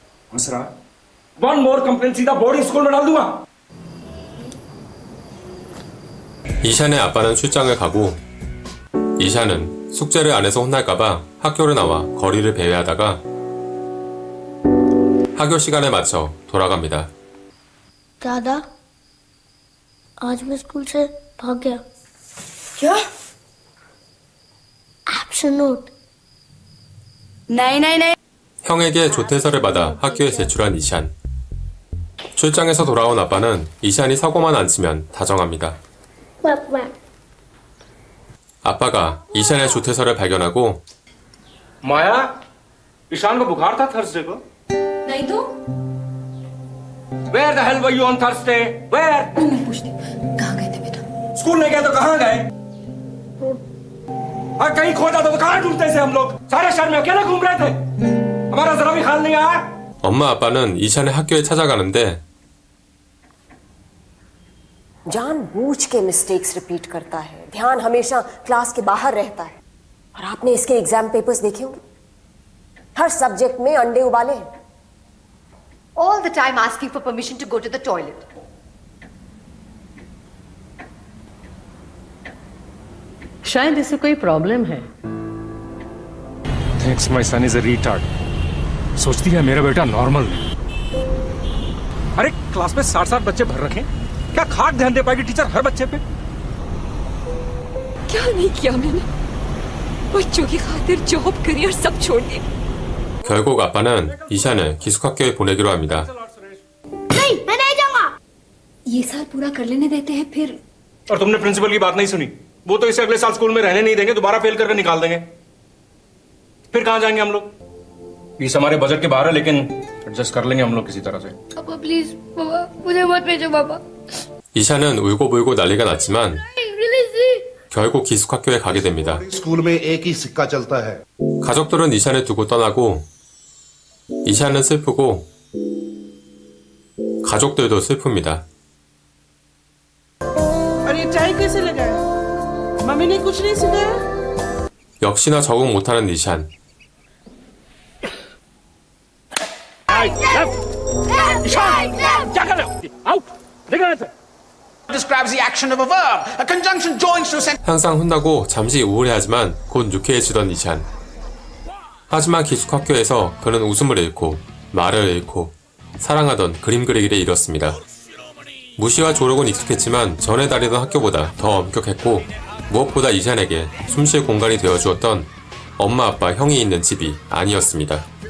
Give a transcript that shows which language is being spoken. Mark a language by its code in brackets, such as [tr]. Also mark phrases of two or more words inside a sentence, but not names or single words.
[hi] हंस रहा? [en] one more complaint [hi] सीधा बोर्डिंग स्कूल में डाल दूंगा। [ko] 이샨의 아빠는 출장을 가고 이샨은 숙제를 안 해서 혼날까봐 학교를 나와 거리를 배회하다가 학교 시간에 맞춰 돌아갑니다. [hi] दादा आज मैं स्कूल से भाग गया। क्या? [en] absent note. [hi] नहीं नहीं नहीं। [ko] 형에게 조퇴서를 받아 학교에 제출한 이샨. 출장에서 돌아온 아빠는 이샨이 사고만 안 치면 다정합니다. 아빠가 이샨의 조퇴서를 발견하고 [hi] माया, ईशान को बुखार था थर्सडे को? नहीं तो? [en] Where the hell were you on Thursday? Where? [hi] मैं पूछती हूँ, कहाँ गए थे बेटा? स्कूल नहीं गए तो कहाँ गए? और कहीं खोजा तो कहाँ ढूंढते थे हम लोग? सारे शहर में अकेले घूम रहे थे। हमारा जरा भी ख्याल नहीं आया? [ko] 엄마 아빠는 이샨의 학교에 찾아가는데 [hi] जानबूझ के [en] mistakes repeat [hi] करता है, ध्यान हमेशा क्लास के बाहर रहता है। और आपने इसके [en] exam papers [hi] देखे होंगे, हर सब्जेक्ट में अंडे उबाले हैं। [en] All the time asking for permission to go to the toilet. [hi] शायद इसे कोई प्रॉब्लम है। [en] Thinks my son is a retard. [hi] सोचती है मेरा बेटा नॉर्मल है। अरे क्लास में 60-60 बच्चे भर रखे, क्या खाक ध्यान दे पाएगी टीचर हर बच्चे पे? क्या नहीं किया मैंने? बच्चों की खातिर [en] job career [hi] सब छोड़ दिया। [ko] 결국 아빠는 이샨을 기숙학교에 보내기로 합니다. [hi] नहीं मैं नहीं जाऊंगा। ये साल पूरा कर लेने देते हैं फिर। और तुमने प्रिंसिपल की बात नहीं सुनी, वो तो इसे अगले साल स्कूल में रहने नहीं देंगे, दोबारा फेल करके निकाल देंगे। फिर कहाँ जाएंगे हम लोग? फीस हमारे बजट के बाहर है, लेकिन एडजस्ट कर लेंगे हम लोग किसी तरह से। पापा प्लीज पापा मुझे मत भेजो पापा। [ko] 이샨은 울고불고 난리가 났지만 결국 기숙학교에 가게 됩니다. [hi] स्कूल में एक ही सिक्का चलता है। [ko] 가족들은 이샨을 두고 떠나고 이샨은 슬프고 가족들도 슬픕니다. [hi] और ये चाय कैसे लगाया? मम्मी ने कुछ नहीं सिखाया? [ko] 역시나 적응 못하는 이샨. [hi] क्या कर रहे हो? आउट! देखो ना [en] describes the action of a verb. A conjunction joins to a sentence. [ko] 항상 혼나고 잠시 우울해하지만 곧 유쾌해지던 이샨. 하지만 기숙학교에서 그는 웃음을 잃고 말을 잃고 사랑하던 그림 그리기를 잃었습니다. 무시와 조롱은 익숙했지만 전에 다니던 학교보다 더 엄격했고 무엇보다 이샨에게 숨쉴 공간이 되어주었던 엄마 아빠 형이 있는 집이 아니었습니다.